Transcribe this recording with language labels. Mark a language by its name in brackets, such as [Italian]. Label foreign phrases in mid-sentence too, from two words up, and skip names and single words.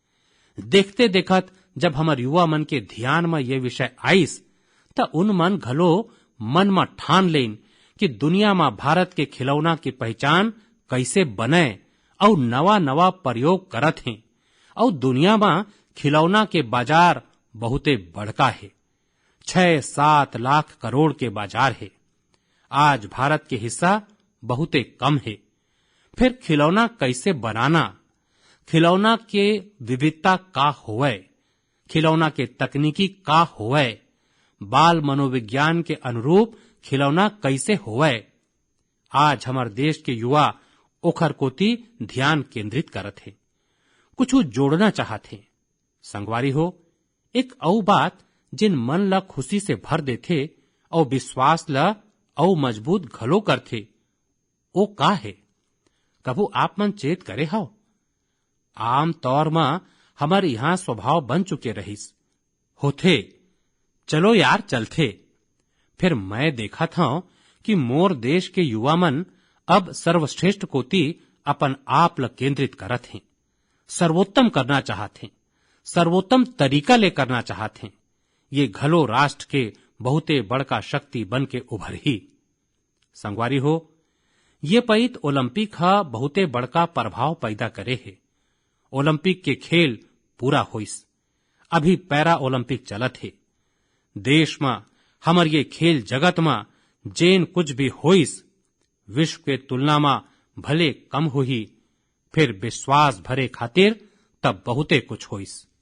[Chhattisgarhi] देखते देखत जब हमर युवा मन के ध्यान में ये विषय आइस त उन मन घलो मन में ठान लेन कि दुनिया में भारत के खिलौना की पहचान कैसे बने और नवा नवा प्रयोग करत हैं और दुनिया में खिलौना के बाजार बहुते बड़का है, 6-7 लाख करोड़ के बाजार है। आज भारत के हिस्सा बहुते कम है। फिर खिलौना कैसे बनाना, खिलौना के विविधता का होवे, खिलौना के तकनीकी का होवे, बाल मनोविज्ञान के अनुरूप खिलौना कैसे होवे, आज हमार देश के युवा ओखर कोती ध्यान केंद्रित करत है, कुछ जोड़ना चाहते। संगवारी हो, एक औ बात जिन मन ला खुशी से भर देथे और विश्वास ला औ मजबूत घलो करथे, ओ का है? कभू आप मन चेत करे हो? आम तौर में हमारे यहाँ स्वभाव बन चुके रहिस। होथे चलो यार चलथे। फिर मैं देखा था कि मोर देश के युवा मन अब सर्वश्रेष्ठ कोती अपन आप ल केंद्रित करत हैं, सर्वोत्तम करना चाहते हैं, सर्वोत्तम तरीका ले करना चाहते हैं। ये घलो राष्ट्र के बहुते बड़का शक्ति बन के उभर ही। संगवारी हो, ये पईत ओलंपिक हा बहुते बड़का प्रभाव पैदा करे है। ओलंपिक के खेल पूरा होइस, अभी पैरा ओलंपिक चलत है। देश में हमर ये खेल जगत में जेन कुछ भी होइस, विश्व के तुलना में भले कम होही, फिर विश्वास भरे खातिर तब बहुते कुछ होइस।